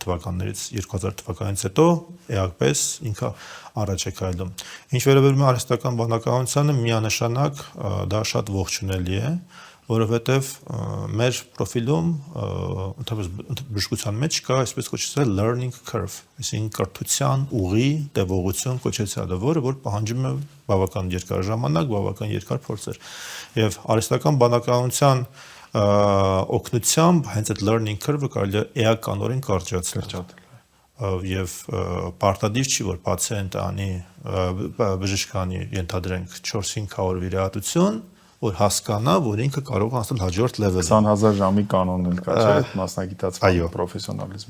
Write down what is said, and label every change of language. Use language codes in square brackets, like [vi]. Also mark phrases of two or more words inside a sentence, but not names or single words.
[hy] թվականներից, 2000 թվականից հետո էապես ինքը առաջ է քայլում։ Ինչ վերաբերում է արհեստական բանականությանը, միանշանակ դա շատ ողջունելի է, որովհետև մեր պրոֆիլում ընդհանրապես բժշկության մեջ կա այսպես կոչեցած [en] learning curve, [hy] այսինքն կրթության ուղի տևողություն կոչեցյալը, որը որ պահանջում է բավական երկար ժամանակ, բավական երկար փորձեր։ Եվ արհեստական բանականության օգնությամբ հենց այդ [en] learning curve- [hy] ը կարելի է էականորեն կարճացնել։ Եվ պարտադիր չի, որ պացիենտը անի բժշկանի ենթադրենք 4-5 օր վիրահատություն, որ հասկանա, որ ինքը կարող է հասնել հաջորդ level-ը։ 20000 ժամի կանոնն էլ կա, չէ՞, այդ մասնագիտացման պրոֆեսիոնալիզմի։